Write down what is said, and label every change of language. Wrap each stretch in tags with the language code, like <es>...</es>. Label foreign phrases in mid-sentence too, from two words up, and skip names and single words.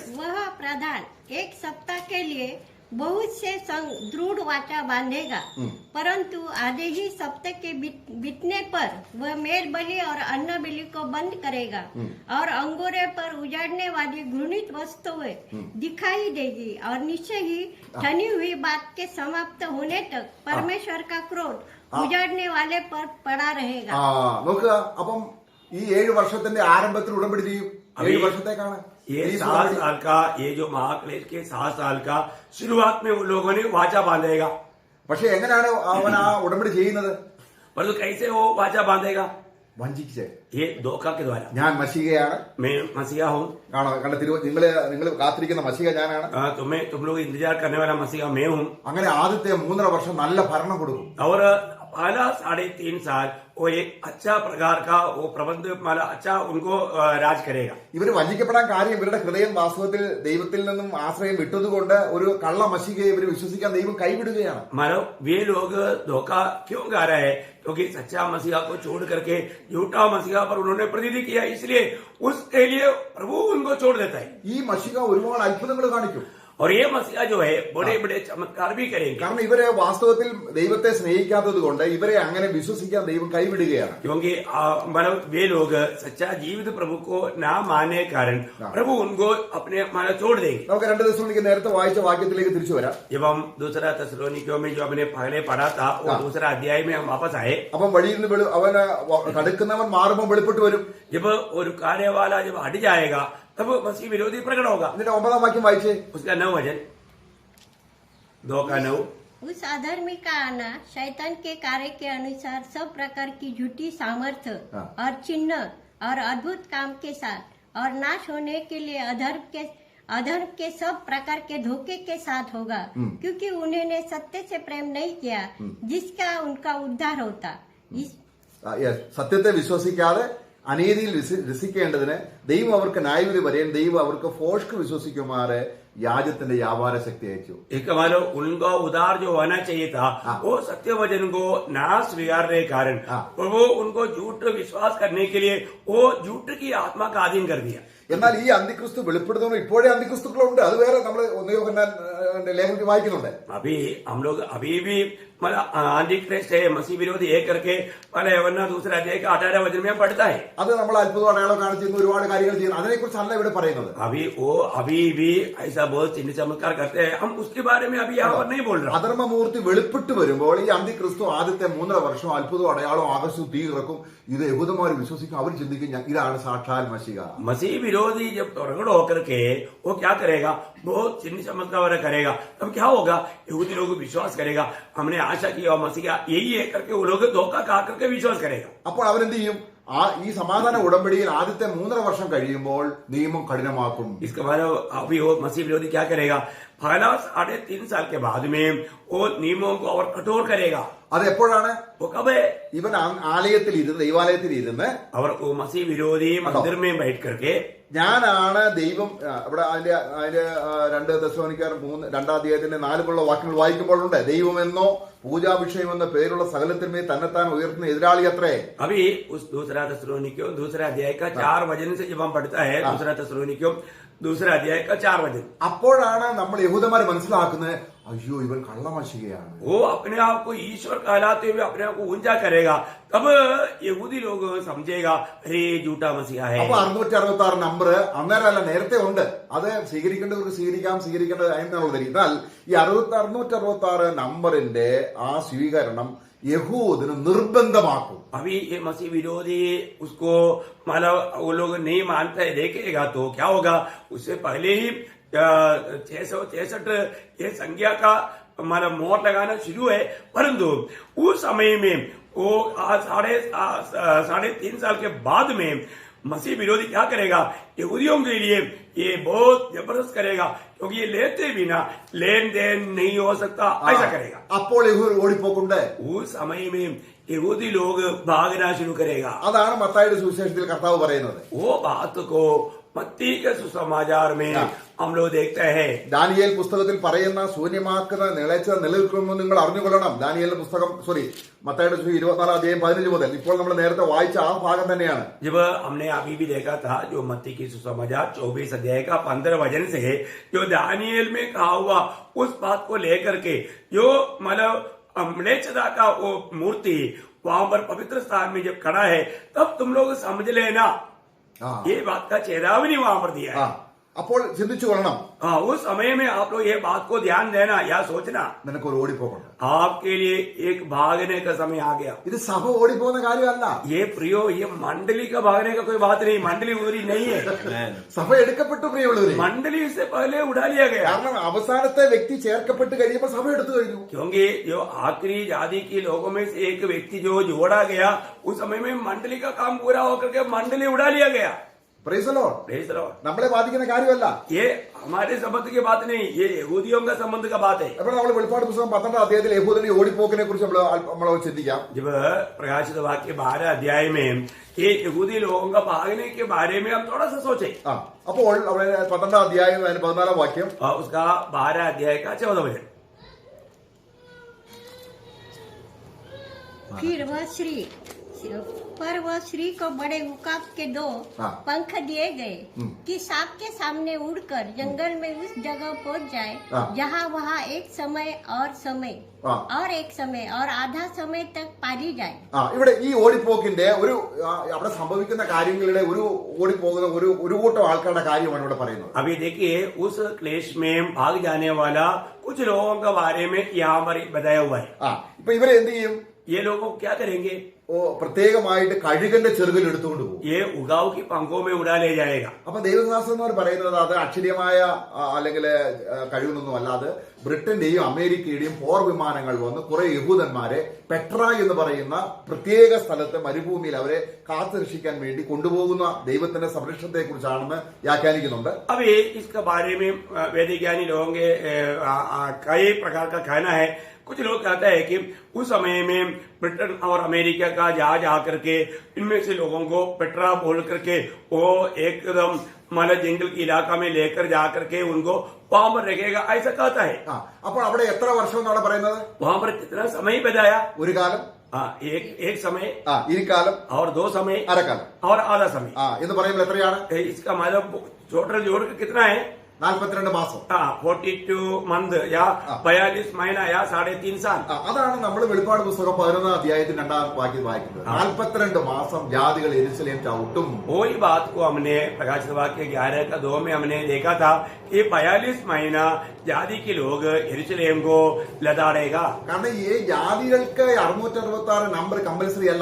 <hi>वह प्रधान 1 सप्ताह के लिए बहुत से संग दृढ़ वाचा बांधेगा, परंतु आधे ही सप्ताह के बीतने पर वह मेल बलि और अन्न बलि को बंद करेगा और अंगूरे पर उजाड़ने वाली घृणित वस्तुएं दिखाई देगी और निश्चय ही ठनी हुई बात के समाप्त होने तक परमेश्वर का क्रोध उजाड़ने वाले पर पड़ा रहेगा.</hi> <ml>നോക്കുക, അപ്പം ഈ 7 വർഷത്തിന്റെ ആരംഭത്തിൽ ഉടമ്പടി ചെയ്യും. 7 വർഷത്തേക്കാണ്</ml> <hi>ये 7 साल का, ये जो महाक्लेश के 7 साल का शुरुआत में वो लोगों ने वाचा बांधेगा.</hi> <ml>പക്ഷെ എങ്ങനെയാണ് അവൻ ആ ഉടമ്പടി ചെയ്യുന്നത്?</ml> <hi>परंतु कैसे वो वाचा बांधेगा?</hi> <ml>വഞ്ചിച്ച്,</ml> <hi>ये धोखा के द्वारा.</hi> <ml>ഞാൻ മശീഹയാണ്,</ml> <hi>मैं मसीहा हूँ.</hi> <ml>കാണോ, കണ്ട നിങ്ങൾ കാത്തിരിക്കുന്ന മശീഹ ഞാനാണ്.</ml> <hi>तुम लोग इंतजार करने वाला मसीहा मैं हूँ.</hi> <ml>അങ്ങനെ ആദ്യത്തെ 3.5 വർഷം നല്ല ഭരണം കൊടുക്കും.</ml> <hi>और पहला 3.5 साल वो एक अच्छा प्रकार का वो प्रबंध वाला अच्छा उनको राज करेगा.</hi> <ml>ഇവര് വഞ്ചിക്കപ്പെടാൻ കാര്യം ഇവരുടെ ഹൃദയം വാസ്തവത്തിൽ ദൈവത്തിൽ നിന്നും ആശ്രയം വിട്ടതുകൊണ്ട് ഒരു കള്ള മശീഹയെ ഇവർ വിശ്വസിക്കാൻ ദൈവം കൈവിടുകയാണ്.</ml> <hi>मानो वे लोग धोखा क्यों गा रहे हैं? क्योंकि सच्चा मसीहा को छोड़ करके झूठा मसीहा पर उन्होंने प्रतिनिधि किया, इसलिए उसके लिए प्रभु उनको छोड़ देता है.</hi> <ml>ഈ മശീഹ ഒരുപാട് അത്ഭുതങ്ങൾ കാണിക്കും.</ml> <hi>और ये मसीहा जो है बड़े बड़े चमत्कार भी करेंगे.</hi> <ml>കാരണം ഇവരെ വാസ്തവത്തിൽ ദൈവത്തെ സ്നേഹിക്കാത്തത് കൊണ്ട് ഇവരെ അങ്ങനെ വിശ്വസിക്കാൻ ദൈവം കൈവിടുകയാണ്.</ml> <hi>क्योंकि मतलब वे लोग सच्चा जीवित प्रभु को ना मानने के कारण प्रभु उनको अपने माना छोड़ देंगे.</hi> <ml>നമുക്ക് 2 തെസ്സലോനിക്ക നേരത്തെ വായിച്ച വാക്യത്തിലേക്ക് തിരിച്ചു വരാം.</ml> <hi>जब हम दूसरा തെസ്സലോനിക്കോं में जो हमने पहले पढ़ा था वो दूसरा अध्याय में हम वापस आए.</hi> <ml>അപ്പം വഴിയിൽ നിന്ന് അവന് കടുക്കുന്നവൻ മാറുമ്പോൾ വെളിപ്പെട്ട് വരും.</ml> <hi>जब वो रुकाने वाला जब हट जाएगा तब मसीह विरोधी प्रकट होगा.</hi> <ml>എന്നിട്ട് 9 വാക്യം വായിച്ചേ.</ml> <hi>उसका 9 वचन 2 का 9. उस अधर्मी का आना शैतान के कार्य के अनुसार सब प्रकार की झूठी सामर्थ्य और चिन्ह और अद्भुत काम के साथ और नाश होने के लिए अधर्म के सब प्रकार के धोखे के साथ होगा, क्योंकि उन्होंने सत्य से प्रेम नहीं किया जिसका उनका उद्धार होता.</hi> <ml>സത്യത്തെ വിശ്വസിക്കാതെ അനീതിയിൽ രസിക്കേണ്ടതിന് ദൈവം അവർക്ക് ന്യായവിധി വരെയും ദൈവം അവർക്ക് ഫോഷ്ക്ക് വിശ്വസിക്കുമാറ് याजത്തിന്റെ വ്യാപാര ശക്തി अयച്ചു.</ml> <hi>एक मानो उनको उदार जो होना चाहिए था वो सत्य वचन को ना स्वीकारने के कारण वो उनको झूठ विश्वास करने के लिए वो झूठ की आत्मा का अधीन कर दिया.</hi> <ml>എന്നാൽ ഈ അന്തിക്രിസ്തു വെളിപ്പെടുത്തുന്ന ഇപ്പോഴേ അന്തിക്രിസ്തുക്കളുണ്ട്. അത് വേറെ നമ്മൾ ലേഖനത്തിൽ വായിക്കുന്നുണ്ട്.</ml> <hi>अभी हम लोग अभी भी मतलब एंटीक्राइस्ट है, मसीह विरोधी एक करके पहले वरना दूसरा अध्याय का 18 वचन में पढ़ता है.</hi> <ml>അത് നമ്മൾ അത്ഭുതം അടയാളം കാണിച്ചിരുന്ന ഒരുപാട് കാര്യങ്ങൾ ചെയ്യുന്നു. അതിനെക്കുറിച്ചല്ല ഇവിടെ പറയുന്നത്.</ml> <hi>अभी भी ऐसा बहुत चिन्ह चमत्कार करते हैं, हम उसके बारे में अभी यहाँ पर नहीं बोल रहे.</hi> <ml>അധർമ്മമൂർത്തി വെളിപ്പെട്ട് വരുമ്പോൾ ഈ അന്തിക്രിസ്തു ആദ്യത്തെ 3.5 വർഷം അത്ഭുതം അടയാളം ആകർഷിച്ചു തീ ഇറക്കും. ഇത് യഹൂദന്മാർ വിശ്വസിക്കും. അവർ ചിന്തിക്കും ഇതാണ് സാക്ഷാൽ മശിഹ.</ml> <hi>मसीह विरोधी जब प्रकट होकर के वो क्या करेगा, बहुत चिन्ह चमत्कार करेगा. तब क्या होगा, यहूदी लोग विश्वास करेगा, हमने आशा की और मसीह यही है करके वो लोग धोखा खा करके विश्वास करेगा.</hi> <ml>അപ്പോൾ അവരെന്ത് ചെയ്യും? ഈ സമാധാന ഉടമ്പടിയിൽ ആദ്യത്തെ 3.5 വർഷം കഴിയുമ്പോൾ നിയമം കഠിനമാക്കും.</ml> <hi>इसके बाद अभी वो मसीह विरोधी क्या करेगा, पहला 3.5 साल के बाद में वो नियमों को और कठोर करेगा.</hi> <ml>അത് എപ്പോഴാണ്?</ml> <hi>वो कब है?</hi> <ml>ഇവൻ ആലയത്തിൽ ഇരുന്ന് ദൈവാലയത്തിൽ ഇരുന്ന്</ml> <hi>और वो मसीह विरोधी मंदिर में बैठ करके</hi> <ml>ഞാനാണ് ദൈവം. ഇവിടെ അതിന്റെ 2 തെസ്സലോനിക്കർ 2-ാം അധ്യായത്തിന്റെ 4 വാക്യങ്ങൾ വായിക്കുമ്പോഴുണ്ട്, ദൈവമെന്നോ പൂജാവിഷയമെന്ന പേരുള്ള സകലത്തിന്മേൽ തന്നെത്താൻ ഉയർത്തുന്ന എതിരാളി അത്രേ.</ml> <hi>अभी उस दूसरा തെസ്സലോനിക്കോं दूसरा अध्याय का 4 वचन से जब हम पढ़ता है, दूसरा തെസ്സലോനിക്കോं दूसरा अध्याय का 4 वचन,</hi> <ml>അപ്പോഴാണ് നമ്മൾ യഹൂദന്മാർ മനസ്സിലാക്കുന്നത്, അയ്യോ ഇവൻ കള്ളമശികയാണ്.</ml> <hi>वो अपने आप को ईश्वर कहलाते हुए अपने आप को ऊंचा करेगा. तब यहूदी लोग समझेगा अरे झूठा मसीहा है.</hi> <ml>അപ്പൊ 666 നമ്പർ അന്നേരമല്ല, നേരത്തെ ഉണ്ട്. അത് സ്വീകരിക്കേണ്ടവർക്ക് സ്വീകരിക്കേണ്ടത് എന്നുള്ളത്. എന്നാൽ ഈ 666 നമ്പറിന്റെ ആ സ്വീകരണം യഹൂദിന് നിർബന്ധമാക്കും.</ml> <hi>अभी ये मसीह विरोधी उसको मतलब वो लोग नहीं मानते देखेगा तो क्या होगा, उससे पहले ही 666 ये संख्या का मतलब मोहर लगाना शुरू है. परंतु उस समय में वो 3.5 साल के बाद में मसीह विरोधी क्या करेगा, यहूदियों के लिए ये बहुत जबरदस्त करेगा, क्योंकि ये लेते बिना लेन देन नहीं हो सकता, ऐसा करेगा.</hi> <ml>അപ്പോൾ യഹൂദർ ഓടിപ്പോക്കുണ്ട്.</ml> <hi>उस समय में यहूदी लोग भागना शुरू करेगा.</hi> <ml>അതാണ് മത്തായിയുടെ സുവിശേഷത്തിൽ കർത്താവ് പറയുന്നത്.</ml> <hi>वो बात को मत्ती के सुसमाचार में हम लोग देखते हैं.</hi> <ml>ദാനിയേൽ പുസ്തകത്തിൽ പറയുന്ന ശൂന്യമാക്കുന്ന നിളച്ച നിലനിൽക്കുമെന്ന് നിങ്ങൾ അറിഞ്ഞുകൊള്ളണം. ദാനിയേലിന്റെ പുസ്തകം മത്തായിയുടെ 24-ാം അധ്യായം 15 മുതൽ. ഇപ്പോൾ നമ്മൾ നേരത്തെ വായിച്ച ആ ഭാഗം തന്നെയാണ്.</ml> <hi>जब हमने अभी भी देखा था जो मत्ती की सुसमाचार 24 अध्याय का 15 वचन से जो दानिയേल में कहा हुआ उस बात को लेकर के जो मतलब म्लेच्छता का वो मूर्ति वहां पर पवित्र स्थान में जब खड़ा है, तब तुम लोग समझ लेना ये बात का चेतावनी वहां पर दिया है.</hi> <ml>അപ്പോൾ ചിന്തിച്ചു കൊള്ളണം.</ml> <hi>उस समय में आप लोग ये बात को ध्यान देना या सोचना,</hi> <ml>നിനക്കൊരു ഓടിപ്പോകണം.</ml> <hi>आपके लिए एक भागने का समय आ गया.</hi> <ml>ഇത് സഭ ഓടിപ്പോകുന്ന കാര്യമല്ല.</ml> <hi>ये प्रियो ये मंडली का भागने का कोई बात नहीं, मंडली उधरी नहीं है.</hi> <ml>സഭ എടുക്കപ്പെട്ടു പ്രിയമുള്ളവരെ.</ml> <hi>मंडली से पहले उठा लिया गया,</hi> <ml>കാരണം അവസാനത്തെ വ്യക്തി ചേർക്കപ്പെട്ട് കഴിയുമ്പോൾ സഭ എടുത്തു കഴിഞ്ഞു.</ml> <hi>क्योंकि जो आखिरी जाति के लोगों में से एक व्यक्ति जो जोड़ा गया, उस समय में मंडली का काम पूरा होकर के मंडली उड़ा लिया गया.</hi> <en>Praise the Lord. Praise the Lord.</en> <ml>നമ്മളെ ബാധിക്കുന്ന കാര്യമല്ല.</ml> <hi>ये हमारे संबंध की बात नहीं, ये यहूदियों का संबंध का बात है.</hi> <ml>അപ്പോൾ നമ്മൾ വെളിപ്പാട് പുസ്തകം 12-ാം അധ്യായത്തിൽ യഹൂദന്റെ ഓടിപ്പോക്കിനെ കുറിച്ച് നമ്മൾ ചിന്തിക്കാം.</ml> <hi>जब प्रकाशित वाक्य 12 अध्याय में ये यहूदी लोगों का भागने के बारे में हम थोड़ा सा सोचे.</hi> <ml>അപ്പോൾ അവിടെ 12-ാം അധ്യായം 14-ാം വാക്യം,</ml> <hi>उसका 12 अध्याय का 14 वचन. फिर वह श्री को बड़े उकाब के 2 पंख दिए गए कि सांप के सामने उड़कर जंगल में उस जगह पहुंच जाए जहां वहां एक समय और आधा समय तक पारी जाए.</hi> <ml>ഇവിടെ ഈ ഓടിപ്പോക്കിന്റെ അവിടെ സംഭവിക്കുന്ന കാര്യങ്ങളുടെ ഓടിപ്പോകുന്ന ഒരു കൂട്ടം ആൾക്കാരുടെ കാര്യമാണ് ഇവിടെ പറയുന്നത്.</ml> <hi>अभी देखिए उस क्लेश में भाग जाने वाला कुछ लोगों के बारे में यहाँ पर बताया हुआ है.</hi> <ml>ഇപ്പൊ ഇവരെ എന്ത് ചെയ്യും?</ml> <hi>ये लोग क्या करेंगे?</hi> <ml>പ്രത്യേകമായിട്ട് കഴുകന്റെ ചെറുകിൽ എടുത്തുകൊണ്ട് പോകും.</ml> <hi>ये उगाव की पंखों में उड़ा ले जाएगा.</hi> <ml>അപ്പൊ ദൈവശാസ്ത്രജ്ഞർ പറയുന്നത് അത് അക്ഷരീയമായ അല്ലെങ്കിൽ കഴിവൊന്നും അല്ലാതെ ബ്രിട്ടന്റെയും അമേരിക്കയുടെയും പോർ വിമാനങ്ങൾ വന്ന് കുറെ യഹൂദന്മാരെ പെട്ര എന്ന് പറയുന്ന പ്രത്യേക സ്ഥലത്ത് മരുഭൂമിയിൽ അവരെ കാത്തുരക്ഷിക്കാൻ വേണ്ടി കൊണ്ടുപോകുന്ന ദൈവത്തിന്റെ സംരക്ഷണത്തെ കുറിച്ചാണെന്ന് വ്യാഖ്യാനിക്കുന്നുണ്ട്.</ml> <hi>अभी इसके बारे में वैज्ञानिक लोगों के कई प्रकार का कहना है. कुछ लोग कहते हैं कि उस समय में ब्रिटेन और अमेरिका का जहाज आकर के इनमें से लोगों को पेट्रा बोल करके वो एकदम मतलब जंगल के इलाका में लेकर जाकर के उनको वहां पर रखेगा, ऐसा कहता है.</hi> <ml>അപ്പോൾ അവിടെ എത്ര വർഷം എന്നാണ് പറയുന്നത്?</ml> <hi>वहां पर कितना समय बताया?</hi> <ml>ഒരു കാലം,</ml> <hi>एक समय</hi> <ml>ഇരിക്കാലം</ml> <hi>और 2 समय</hi> <ml>അരക്കാലം</ml> <hi>और आधा समय।</hi> <ml>എന്ന് പറയുമ്പോൾ എത്രയാണ്?</ml> <hi>इसका मतलब टोटल जोड़ के कितना है?</hi> <ml>42 മാസം.</ml> <hi>42 मंथ या 42 महीना या 3.5 साल.</hi> <ml>അതാണ് നമ്മൾ വെളിപ്പാട് പുസ്തകം 11 അധ്യായത്തിൽ 2-ാം വാക്യം വായിക്കുന്നത്. 42 മാസം ജാതികൾ യെരൂശലേം ചവിട്ടും.</ml> <hi>वही बात को हमने प्रकाशित वाक्य 11 का 2 में हमने देखा था कि 42 महीना जाति के लोग यरूशलेम को लताड़ेगा.</hi> <ml>കാരണം ഈ ജാതികൾക്ക് 666 നമ്പർ കമ്പൽസറി അല്ല.</ml>